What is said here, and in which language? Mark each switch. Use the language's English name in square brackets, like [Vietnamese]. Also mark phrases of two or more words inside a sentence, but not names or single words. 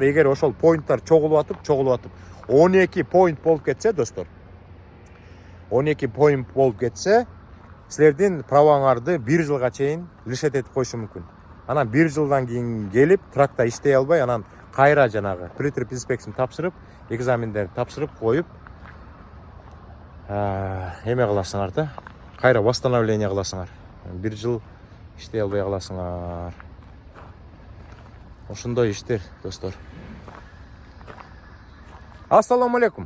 [Kyrgyz] Эгер ошол поинттар чогулуп атып 12 поинт болуп кетсе, достор. 12 поинт болуп кетсе, силердин праваңарды 1 жылга чейин лишет этип коюшу мүмкүн. Анан 1 жылдан кийин келип, тракта иштей албай, анан кайра жанагы [English] pre-trip inspection [Kyrgyz] тапшырып, экзамендерди тапшырып коюп, эме кыласыңар да. Кайра восстановление кыласыңар. 1 жыл иштей албай каласыңар. Ошондой иштер, достор. [Arabic] السلام عليكم.